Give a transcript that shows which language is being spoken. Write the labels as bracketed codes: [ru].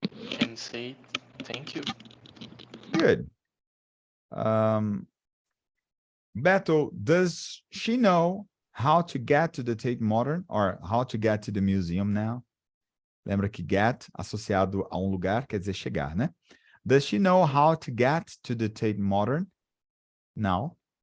[en] Can say thank you. Good. Beto, does she know how to get to the Tate Modern or how to get to the museum now? [pt] Lembra que get, associado a lugar, quer dizer chegar, né? [en] Does she know how to get to the Tate Modern now?